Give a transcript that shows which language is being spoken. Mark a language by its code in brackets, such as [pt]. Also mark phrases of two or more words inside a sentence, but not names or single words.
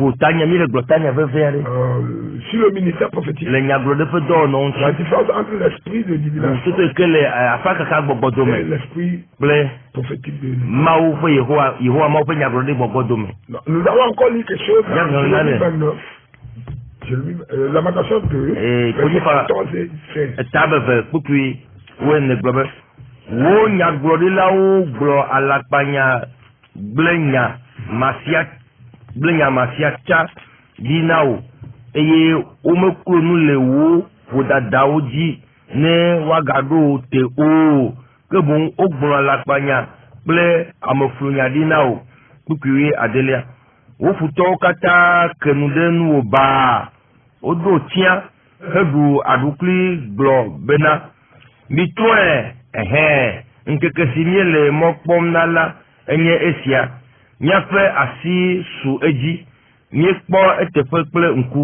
[fr] Sur le ministère prophétique, la différence entre l'esprit de divination et l'esprit prophétique de Dieu. Nous avons encore lu quelque chose dans le 29. Lamentation 2, verset 14 et 16. [ee] Wo nyagblɔɖilawo gblɔ alakpanya gblenya masia tsa di na wo eye womeklo nu le wo ƒodadawo dzi ne woagaɖo te o ke boŋ wogblɔ alakpanya kple ameflonya di na wo kpukpui adelia wo futɔwo katã ke nu ɖe nuwo baa woɖo tia heɖu aɖukli gblɔ bena mitrɔe nkeke si miele mɔ kpɔm na la enye esia miaƒe asi su edzi miekpɔ eteƒe kple ŋku.